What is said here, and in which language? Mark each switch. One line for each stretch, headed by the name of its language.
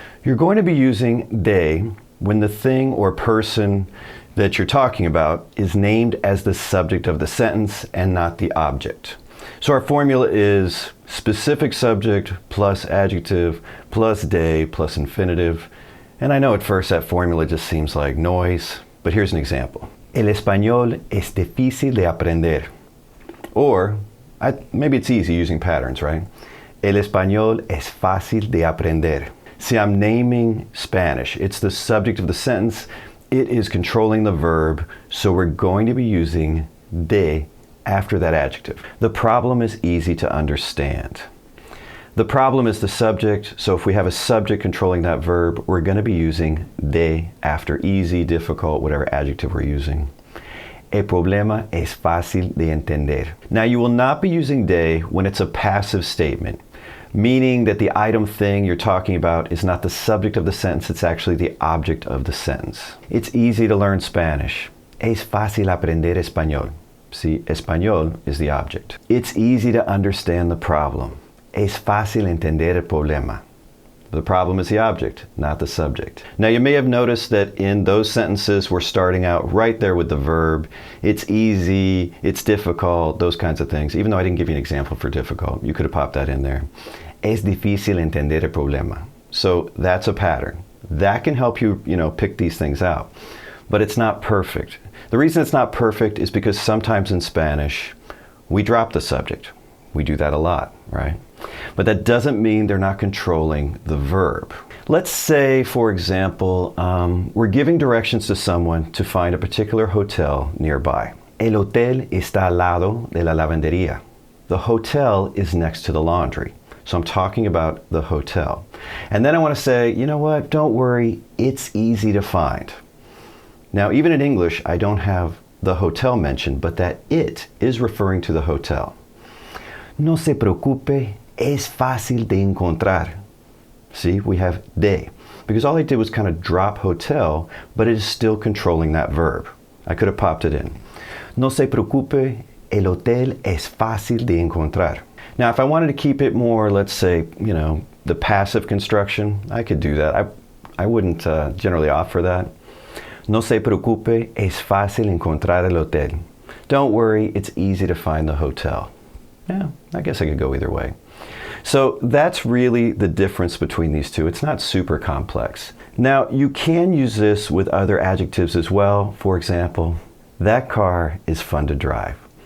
English: You're going to be using de when the thing or person that you're talking about is named as the subject of the sentence and not the object. So our formula is specific subject plus adjective plus de plus infinitive. And I know at first that formula just seems like noise, but here's an example.
Spanish: El español es difícil de aprender.
English: Or, maybe it's easy using patterns, right?
Spanish: El español es fácil de aprender.
English: See, I'm naming Spanish. It's the subject of the sentence. It is controlling the verb, so we're going to be using de after that adjective. The problem is easy to understand. The problem is the subject, so if we have a subject controlling that verb, we're going to be using de after easy, difficult, whatever adjective we're using.
Spanish: El problema es fácil de entender.
English: Now, you will not be using de when it's a passive statement, meaning that the item thing you're talking about is not the subject of the sentence, it's actually the object of the sentence. It's easy to learn Spanish.
Spanish: Es fácil aprender español.
English: See, español is the object. It's easy to understand the problem.
Spanish: Es fácil entender el problema.
English: The problem is the object, not the subject. Now, you may have noticed that in those sentences, we're starting out right there with the verb. It's easy, it's difficult, those kinds of things. Even though I didn't give you an example for difficult, you could have popped that in there.
Spanish: Es difícil entender el problema.
English: So that's a pattern. That can help you, pick these things out. But it's not perfect. The reason it's not perfect is because sometimes in Spanish, we drop the subject. We do that a lot, right? But that doesn't mean they're not controlling the verb. Let's say, for example, we're giving directions to someone to find a particular hotel nearby.
Spanish: El hotel está al lado de la lavandería.
English: The hotel is next to the laundry. So I'm talking about the hotel. And then I want to say, you know what, don't worry, it's easy to find. Now, even in English, I don't have the hotel mentioned, but that it is referring to the hotel.
Spanish: No se preocupe, es fácil de encontrar.
English: See, we have de. Because all I did was kind of drop hotel, but it is still controlling that verb. I could have popped it in.
Spanish: No se preocupe, el hotel es fácil de encontrar.
English: Now, if I wanted to keep it more, let's say, the passive construction, I could do that. I wouldn't generally opt for that.
Spanish: No se preocupe, es fácil encontrar el hotel.
English: Don't worry, it's easy to find the hotel. Yeah, I guess I could go either way. So that's really the difference between these two. It's not super complex. Now, you can use this with other adjectives as well. For example, that car is fun to drive.